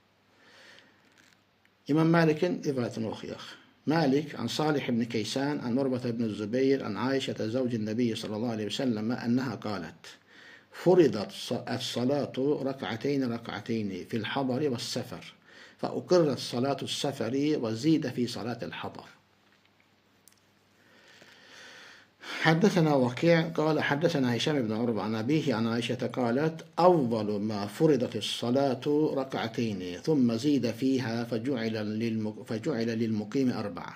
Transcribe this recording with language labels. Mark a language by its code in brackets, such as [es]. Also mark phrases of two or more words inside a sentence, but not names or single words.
[az] İmam Məlikin rivayətini oxuyaq. [ar] مالك، عن صالح بن كيسان، عن عروة بن الزبير، عن عائشة زوج النبي صلى الله عليه وسلم، أنها قالت. فرضت الصلاة ركعتين في الحضر والسفر. فأقرت صلاة السفر وزيد في صلاة الحضر. حدثنا وكيع قال حدثنا هشام بن عروة عن أبيه عن عائشة قالت أول ما فرضت الصلاة ركعتين ثم زيد فيها فجعل للمقيم 4.